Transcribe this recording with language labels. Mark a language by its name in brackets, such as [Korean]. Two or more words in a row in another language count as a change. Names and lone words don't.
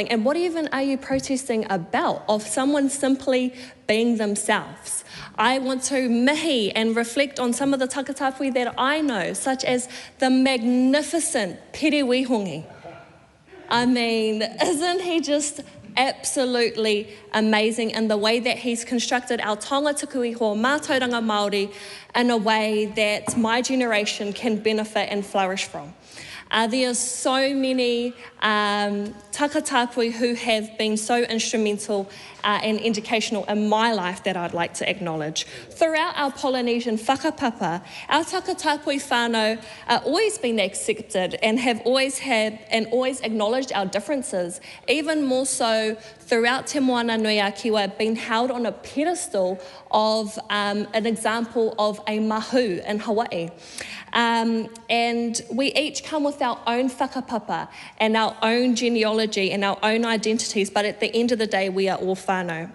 [English] And what even are you protesting about? Of someone simply being themselves. I want to mihi and reflect on some of the Takatāpui that I know, such as the magnificent Pere Wihongi. I mean, isn't he just absolutely amazing in the way that he's constructed our [Māori] taonga tuku iho mātauranga Māori [English] in a way that my generation can benefit and flourish from. There are so many Takatāpui who have been so instrumental and educational in my life that I'd like to acknowledge. Throughout our Polynesian whakapapa, our [Māori] Takatāpui whānau [English] are always been accepted and have always acknowledged our differences, even more so throughout Te Moana Nui a Kiwa, been held on a pedestal of an example of a mahu in Hawaii. And we each come with our own whakapapa and our own genealogy and our own identities, but at the end of the day, we are all whānau.